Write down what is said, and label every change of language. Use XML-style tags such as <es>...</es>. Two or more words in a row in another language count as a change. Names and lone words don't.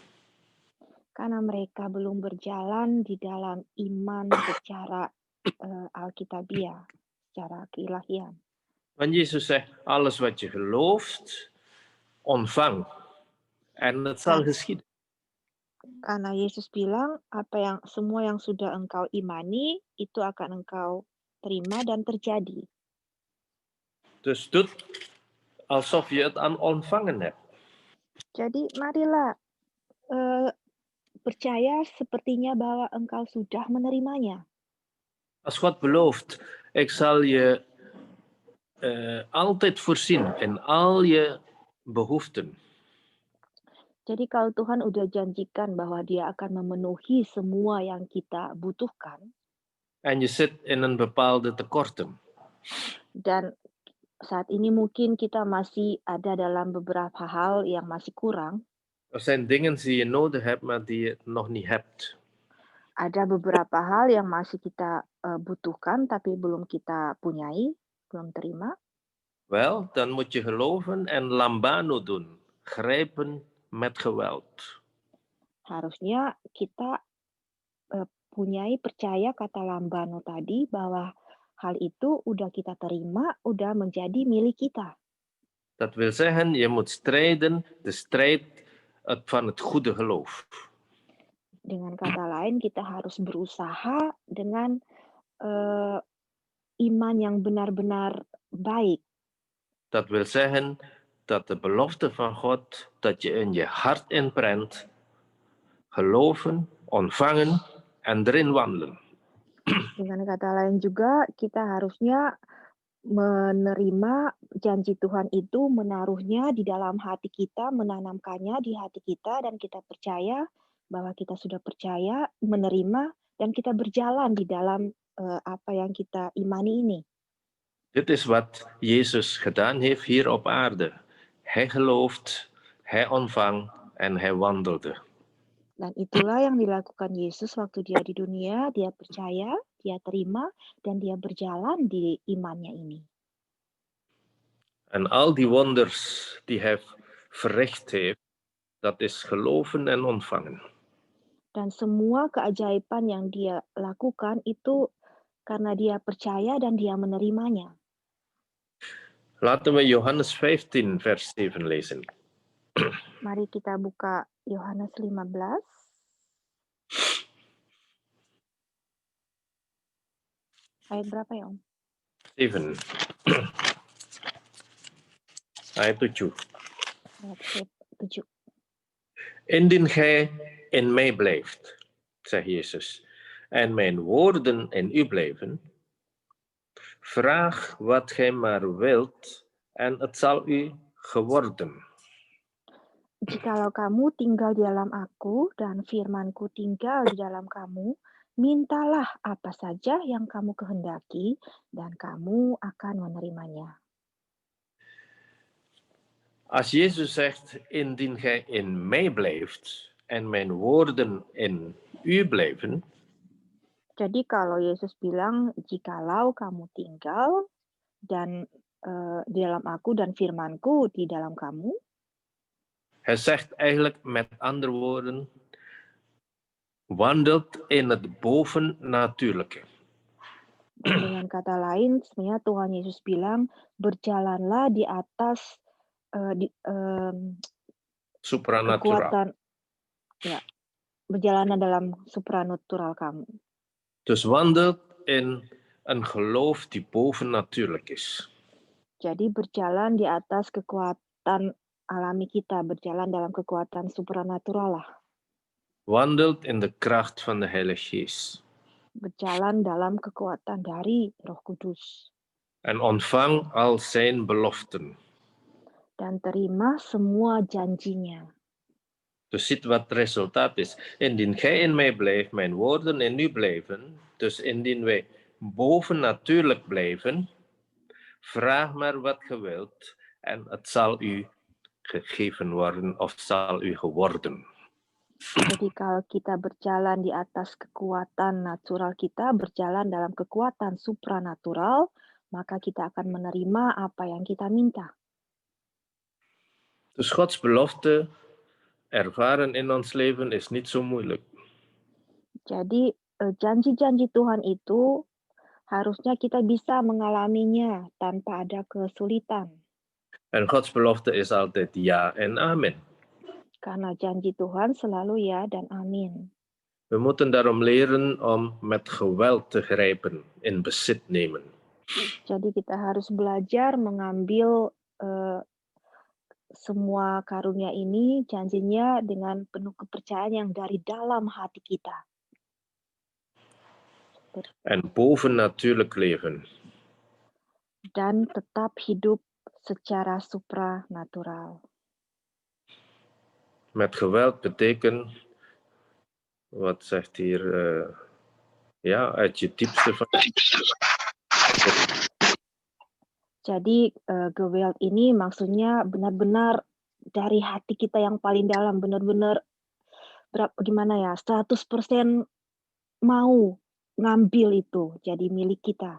<id>Karena mereka belum berjalan di dalam iman secara Alkitabiah, secara keilahian.</id> <nl>Want Jezus zegt, alles wat je gelooft, ontvang. En het zal geschieden.</nl> <id>Karena Yesus bilang, semua yang sudah engkau imani, itu akan engkau terima dan terjadi.</id> <nl>Dus doe alsof je het aan ontvangen hebt.</nl> <id>Jadi marilah percaya sepertinya bahwa engkau sudah menerimanya.</id> <nl>Als God belooft, ik zal je altijd voorzien in al je behoeften.</nl> <id>Jadi kalau Tuhan udah janjikan bahwa Dia akan memenuhi semua yang kita butuhkan.</id> <nl>En je zit in een bepaalde tekorten.</nl> <id>Dan saat ini mungkin kita masih ada dalam beberapa hal yang masih kurang.</id> <nl>Er zijn dingen die je nodig hebt, maar die je nog niet hebt.</nl> <id>Ada beberapa hal yang masih kita butuhkan, tapi belum kita punyai, belum terima.</id> <nl>Wel, dan moet je geloven en lambano doen. Grijpen met geweld.</nl> <id>Harusnya kita punyai percaya kata lambano tadi bahwa hal itu udah kita terima, udah menjadi milik kita.</id> <nl>Dat wil zeggen, je moet strijden, de strijd van het goede geloof.</nl> <id>Dengan kata lain, kita harus berusaha dengan iman yang benar-benar baik.</id> <nl>Dat wil zeggen dat de belofte van God, dat je in je hart inprent, geloven, ontvangen en erin wandelen.</nl> <id>Dengan kata lain juga, kita harusnya menerima janji Tuhan itu, menaruhnya di dalam hati kita, menanamkannya di hati kita, dan kita percaya bahwa kita sudah percaya, menerima, dan kita berjalan di dalam apa yang kita imani ini.</id> <nl>Dit is wat Jezus gedaan heeft hier op aarde. Hij gelooft, hij ontvangt en hij wandelde.</nl> <id>Dan itulah yang dilakukan Yesus waktu dia di dunia, dia percaya, dia terima, dan dia berjalan di imannya ini.</id> <nl>En al die wonders die hij verricht heeft, dat is geloven en ontvangen.</nl> <id>Dan semua keajaiban yang dia lakukan itu karena dia percaya dan dia menerimanya.</id> <nl>Laten we Johannes 15 vers 7 lezen.</nl> <id>Mari kita buka Yohanes 15. Ayat berapa ya, Om? 7. Ayat 7. Ayat 7.</id> <nl>Indien gij in mij blijft, zegt Jezus, en mijn woorden in u blijven, vraag wat gij maar wilt en het zal u geworden.</nl> <id>Jikalau kamu tinggal di dalam aku dan firman-Ku tinggal di dalam kamu, mintalah apa saja yang kamu kehendaki dan kamu akan menerimanya.</id> <nl>Als Jezus zegt, indien gij in mij blijft en mijn woorden in u blijven,</nl> <id>Jadi kalau Yesus bilang, jikalau kamu tinggal dan di dalam aku dan firman-Ku di dalam kamu,</id> <nl>hij zegt eigenlijk met andere woorden, wandelt in het bovennatuurlijke.</nl> <id>dan dengan kata lain, sebenarnya Tuhan Yesus bilang, berjalanlah di atas Supranatural. kekuatan, ya, berjalanlah dalam supranatural kamu.</id> <nl>Dus wandelt in een geloof die bovennatuurlijk is.</nl> <id>Jadi berjalan di atas kekuatan alami kita, berjalan dalam kekuatan supranatural lah.</id> <nl>Wandelt in de kracht van de Heilige Geest.</nl> <id>Berjalan dalam kekuatan dari Roh Kudus.</id> <nl>En ontvang al zijn beloften.</nl> <id>Dan terima semua janjinya.</id> <nl>Dus ziet wat het resultaat is. Indien gij in mij blijft, mijn woorden in u blijven. Dus indien wij bovennatuurlijk blijven, vraag maar wat ge wilt en het zal u gegeven worden of zal u geworden.</nl> <id>Jadi kalau kita berjalan di atas kekuatan natural kita, berjalan dalam kekuatan supranatural, maka kita akan menerima apa yang kita minta.</id> <nl>Dus Gods belofte ervaren in ons leven is niet zo moeilijk.</nl> <id>Jadi janji-janji Tuhan itu harusnya kita bisa mengalaminya tanpa ada kesulitan.</id> <nl>En Gods belofte is altijd ja en amen.</nl> <id>Karena janji Tuhan selalu ya dan amin.</id> <nl>We moeten daarom leren om met geweld te grijpen, in bezit nemen.</nl> <id>Jadi kita harus belajar mengambil semua karunia ini, janjinya dengan penuh kepercayaan yang dari dalam hati kita.</id> <nl>En bovennatuurlijk leven.</nl> <id>Dan tetap hidup secara supranatural.</id> <nl>Met geweld betekent, wat zegt hier, ja, uit je diepste van.</nl> <id>Jadi geweld ini maksudnya benar-benar dari hati kita yang paling dalam, benar-benar gimana ya, 100% mau ngambil itu jadi milik kita.</id>